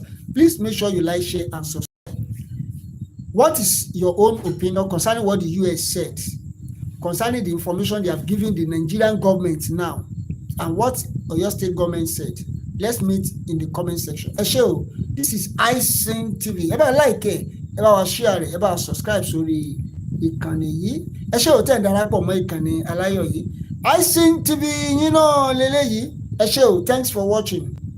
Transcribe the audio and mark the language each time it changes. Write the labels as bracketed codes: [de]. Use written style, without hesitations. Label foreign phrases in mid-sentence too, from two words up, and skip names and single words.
[en] Please make sure you like, share, and subscribe. What is your own opinion concerning what the US said, concerning the information they have given the Nigerian government now, and what Oyo State government said? Let's meet in the comment section. This is iSing TV. [yo] Eba like eba share, eba subscribe sórí ìkànnì yìí. Tẹ́ ń darapọ̀ mọ́ ìkànnì aláyọ̀ yìí. [en] I sing TV, you know, [yo] lele yìí. Ẹ ṣé o, [en] thanks for watching.